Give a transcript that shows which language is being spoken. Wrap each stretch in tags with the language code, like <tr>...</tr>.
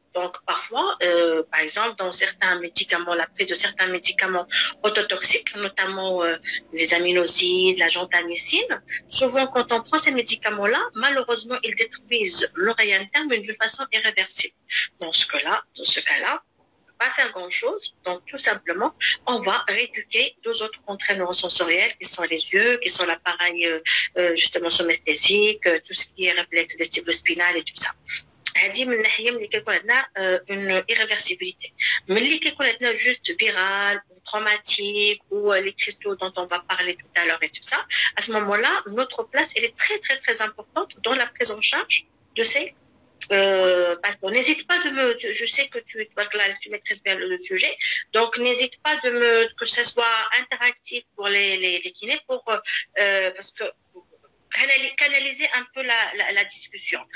<fr>Donc, parfois, par exemple, dans certains médicaments, la prise de certains médicaments autotoxiques, notamment les aminosides, la gentamicine, souvent, quand on prend ces médicaments-là, malheureusement, ils détruisent l'oreille interne, mais d'une façon irréversible. Dans ce cas-là, pas faire grand-chose. Donc, tout simplement, on va rééduquer deux autres contraintes neurosensorielles qui sont les yeux, qui sont l'appareil justement somesthésique, tout ce qui est réflexe vestibulo-spinal et tout ça.</fr> <ar>هذه من ناحيه ملي كيكون عندنا une irréversibilité. ملي كيكون عندنا</ar> <fr>juste viral ou traumatique ou les cristaux dont on va parler tout à l'heure et tout ça, à ce moment-là, notre place elle est très très très importante dans la prise en charge de ces parce qu'on n'hésite pas de me, je sais que tu maîtrises bien le sujet, donc n'hésite pas de me, que ce soit interactif pour les kinés, pour, parce que canaliser un peu la discussion.</fr>